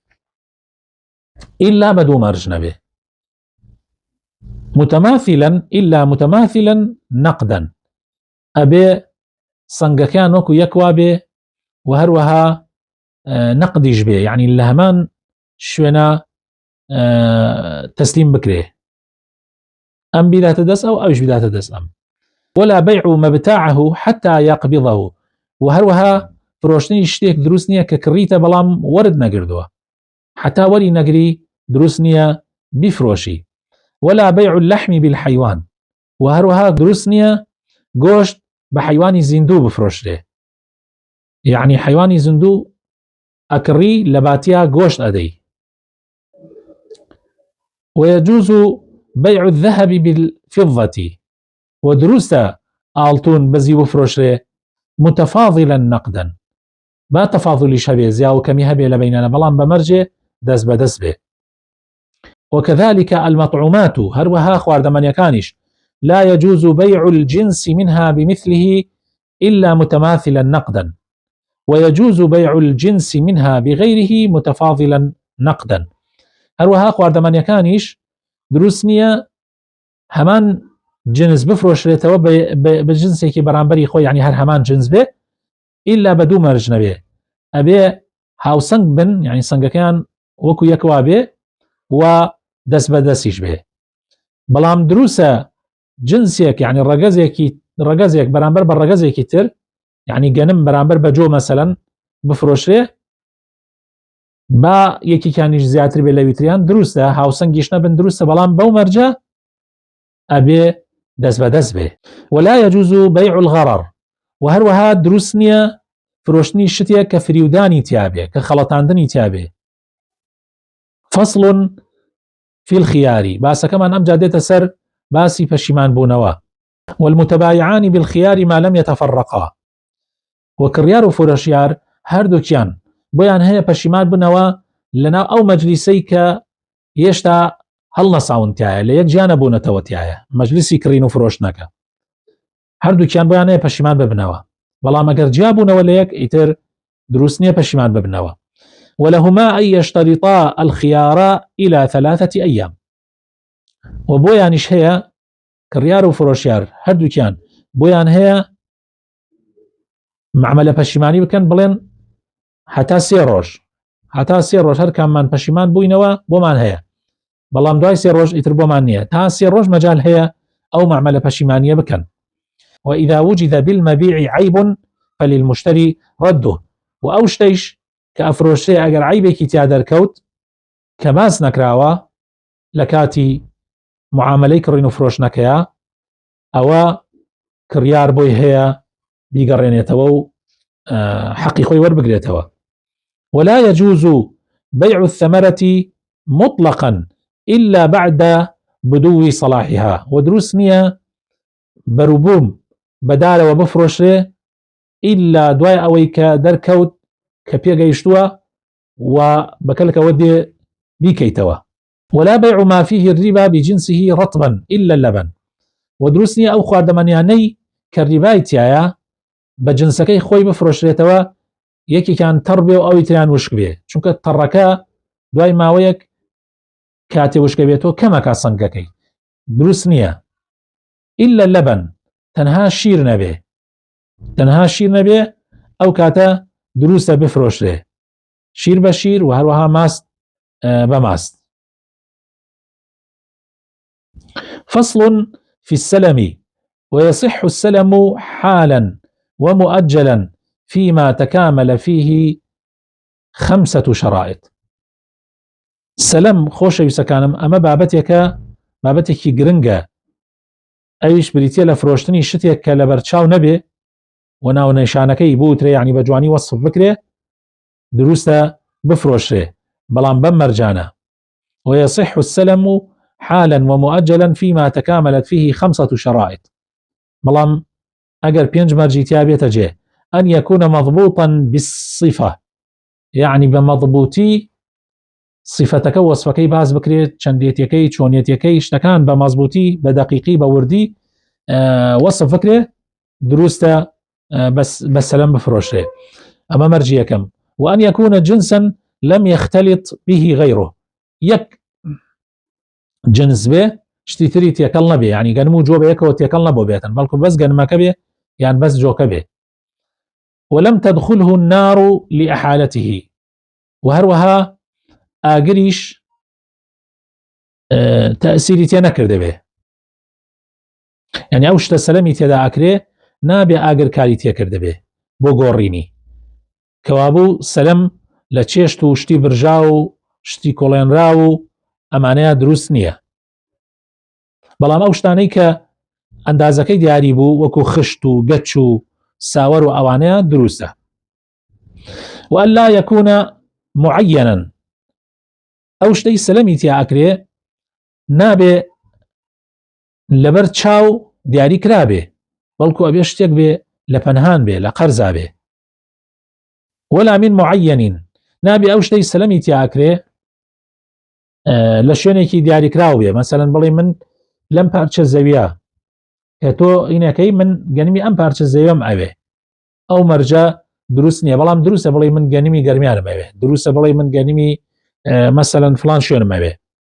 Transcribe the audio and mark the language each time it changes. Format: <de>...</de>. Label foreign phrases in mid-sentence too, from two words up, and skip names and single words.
<ar>إلا بدو مرجنبه متماثلا إلا متماثلا نقدا</ar> <ckb>ئەبێ سنگەکان وەکو یەکوا بێ و هەروەها نەقدیش بێ یعنی لە هەمان شوێنە تەسلیم بکرێ ئەم بیداتە دەست ئەو ئەوش بیداتە دەست ئەم ولا</ckb> <ar>بيع مبتاعه حتى يقبضه</ar> <ckb>و هەروەها فرۆشتنی شتێک دروست نییە کە کڕیتە بەڵام وەرد نەگردووە حتا وەری نەگری دروست نییە بیفرۆشی</ckb> <ar>ولا بيع اللحم بالحيوان</ar> <ckb>و هەروەها دروست نییە گۆشت بە حیوانی زیندوو بفرۆشرێ، یعنی حیوانی زیندوو ئەکڕی لە باتیا گۆشت ئەدەی.</ckb> <ar>ويجوز بيع الذهب بالفضة،</ar> <ckb>ودروسة ئاڵتون بەزی بفرۆشرێ</ckb> <ar>متفاضلا نقدا،</ar> <ckb>با تفاضلی هەبێ زیا و کەمی هەبێ لە بینانە، بەڵام بەمەرجێ دەست بەدەست بێ.</ckb> <ar>وكذلك المطعومات،</ar> <ckb>هەروەها خواردەمەنیەکانیش</ckb> <ar>لا يجوز بيع الجنس منها بمثله إلا متماثلا نقدا، ويجوز بيع الجنس منها بغيره متفاضلا نقدا.</ar> <ckb>هەروەها خواردەمەنیەکانیش دروست نییە هەمان جنس بفرۆشرێتەوە بە جنسێکی بەرامبەری خۆی، یعنی هەر هەمان جنس بێ ئیلا بە دوو مەرج نەبێ، ئەبێ هاوسەنگ بن، یعنی سەنگەکەیان وەکو یەکوا بێ و دەست بە دەستیش بێ. بەڵام دروسە جنسێک، یعنی ڕەگەزێک بەرامبەر بە ڕەگەزێکی تر، یعنی گەنم بەرامبەر بە جۆ مەسەلەن بفرۆشرێ با یەکێکیانیش زیاتر بێ لە ویتریان، دروستە هاوسەنگیش نەبن، دروستە، بەڵام بەو مەرجە ئەبێ دەست بەدەست بێ.</ckb> <ar>ولا يجوز بيع الغرر،</ar> <ckb>و هەروەها دروست نییە فرۆشتنی شتێک کە فریودانی تیابێ، کە خەڵەتاندنی تیابێ.</ckb> <ar>فصل في الخيار،</ar> <ckb>باسەکەمان ئەمجا دێتە سەر باسی پەشیمان بوونەوە.</ckb> <ar>والمتبايعان بالخيار ما لم يتفرقا،</ar> <ckb>وكڕیار و فرۆشیار هەردووکیان بۆیان هەیە پەشیمان بنەوە لەناو ئەو مەجلیسەی کە هێشتا هەڵ نەساونتایە، لە یەک جیا نەبوونەتەوەتیایە، مەجلیسی کڕین و فرۆشتنەکە، هەردووکیان بۆیان هەیە پەشیمان ببنەوە، بەڵام ئەگەر جیا بوونەوە لە یەک ئیتر دروست نییە پەشیمان ببنەوە.</ckb> <ar>ولهما أن يشترطا الخيار إلى 3 أيام،</ar> <ckb>وبۆیانیش هەیە کڕیار و فرۆشیار هەردووکیان بۆیان هەیە معاملە پەشیمانی بکەن، بڵێن هەتا 3 ڕۆژ، هەتا 3 ڕۆژ هەر کاممان پەشیمان بووینەوە بۆمان هەیە، بەڵام دوای 3 ڕۆژ ئیتر بۆمان نییە، تا 3 ڕۆژ مەجال هەیە ئەو معاملە پەشیمانیە بکەن.</ckb> <ar>وإذا وجد بالمبيع عيب فللمشتري رده،</ar> <ckb>و ئەو شتەیش کە ئەفرۆشرێ ئەگەر عیبێکی تیا دەرکەوت کە باس نەکراوە لە کاتی معاملەی کڕین و فرۆشتنەکەیە، ئەوە کڕیار بۆی هەیە بیگەڕێنێتەوە و حەقی خۆی وەربگرێتەوە.</ckb> <ar>ولا يجوز بيع الثمرة مطلقا إلا بعد بدو صلاحها،</ar> <ckb>ودروست نییە بەروبووم بەدارەوە بفرۆشرێ ئیلا دوای ئەوەی کە دەرکەوت کە پێگەیشتووە و بەکەلکەوە دێ بیکەیتەوە.</ckb> <ar>ولا بيع ما فيه الربا بجنسه رطبا إلا اللبن،</ar> <ckb>ودروست نییە ئەو خواردەمەنیانەی کە ریبای تایە بە جنسەکەی خۆی بفرۆشرێتەوە، یەکێکیان تەڕ بێ و ئەوی تریان وشک بێ، چونکە تەڕەکە دوای ماوەیەک کاتێ وشکە بێتەوە کەمەکە سەنگەکەی، دروست نییە.</ckb> <ar>إلا اللبن،</ar> <ckb>تەنها شیر نەبێ، تەنها شیر نەبێ ئەو کاتە دروستە بفرۆشرێ، شیر بە شیر و هەروەها ماست بە ماست.</ckb> <ar>فصل في السلم، ويصح السلم حالا ومؤجلا فيما تكامل فيه 5 شرائط.</ar> <ckb>سلم خۆشەویستەکانم ئەمە بابەتێکی گرنگە، ئەویش بریتە لە فرۆشتنی شتێک کە لە بەرچاو نەبێ و ناو نێشانەکەی بوترێ، یعنی بە جوانی وەصف بکرێ، دروستە بفرۆشرێ، بەڵام بەم مەرجانە.</ckb> <ar>ويصح السلم حالا ومؤجلا فيما تكاملت فيه 5 شرائط،</ar> <ckb>بەڵام ئەگەر 5 مەرجی تیا بێتە جێ.</ckb> <ar>أن يكون مضبوطا بالصفة،</ar> <ckb>يعني بمضبوطي صفتەکە وەصفەکەی باز بکرێت، چەندێتیەکەی چۆنیەتیەکەی شتەکان بە مەزبوطی بە دەقیقی بە وردی وەصف بکرێ، دروستە بە سەلەم بفرۆشرێ، ئەمە مەرجی یەکەم.</ckb> <ar>وأن يكون جنسا لم يختلط به غيره،</ar> <ckb>یەک جنس بێ شتی تری تێکەڵ نەبێ، یعنی گەنم و جۆ بە یەکەوە تێکەڵ نەبوو بێتن، بەڵکو بەس گەنمەکە بێ یان بەس جۆکە بێ.</ckb> <ar>ولم تدخله النار لأحالته،</ar> <ckb>وهروها ئاگریش تأثیری تێ نەکردە بێ، یعنی ئەو شتە سەلەمی تێدا ئەکرێ نابێ ئاگرکاری تێکردە بێ بۆ گۆڕینی، کەوابوو سەلەم لە چێشت و شتی برژا و شتی کۆڵێنرا و ئەمانەیە دروست نییە. بەڵام ئەو شتانەی کە ئەندازەکەی دیاری بوو وەکو خشت و گەچ و ساوەر و ئەوانەیە دروستە.</ckb> <ar>وأن لا يكون معينا</ar> <ckb>ئەو شتەی سەلەمی تیا ئەکرێ نابێ لەبەر چاو دیاری کرابێ بەڵکو ئەبێ شتێک بێ لە پەنهان بێ لە قەرزا بێ.</ckb> <ar>ولا من معين</ar> <ckb>نابێ ئەو شتەی سەلەمی تیا ئەکرێ لە شوێنێکی دیاریکراو بێ. مەسەلەن بڵێ من لەم پارچە زەویە کە تۆ ئینەکەی من گەنمی ئەم پارچە زەویەم ئەوێ ئەو مەرجە دروست نییە. بەڵام دروستە بڵێ من گەنمی گەرمیانم ئەوێ، دروستە بڵێ من گەنمی مەسەلەن فلان شوێنم ئەوێ.</ckb>